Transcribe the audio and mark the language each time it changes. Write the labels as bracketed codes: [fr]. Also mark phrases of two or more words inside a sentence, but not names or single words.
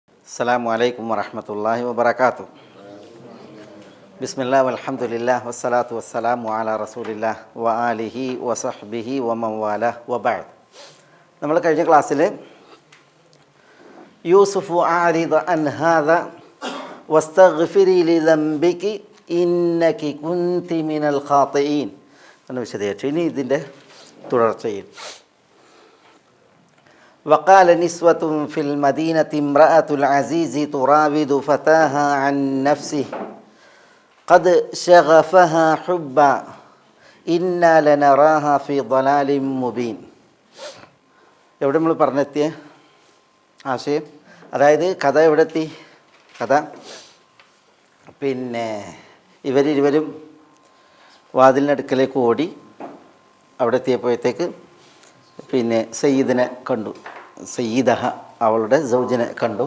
[ar] السلام عليكم ورحمة الله وبركاته. بسم الله والحمد لله والصلاة والسلام على رسول الله وآله وصحبه ومن والاه وبعد. [ml] നമ്മൾ കഴിഞ്ഞ ക്ലാസ്സിൽ [ar] يوسف أعرض عن هذا واستغفري لذنبك إنك كنت من الخاطئين [ml] എന്ന് വിശദീകരിച്ചു. ഇനി ഇതിൻ്റെ തുടർച്ചയിൽ [ar] وقال نسوة في المدينة امرأة العزيز تراود فتاها عن نفسه قد شغفها حبا إنا لنراها في ضلال مبين. [ml] എവിടെ നമ്മൾ പറഞ്ഞെത്തിയ ആശയം, അതായത് കഥ എവിടെ എത്തി? കഥ ഇവരിരുവരും വാതിലിനടുക്കലേക്ക് ഓടി. അവിടെ എത്തിയപ്പോഴത്തേക്ക് സയ്യിദിനെ കണ്ടു, സയ്യിദഹ അവളുടെ സൗജിനെ കണ്ടു.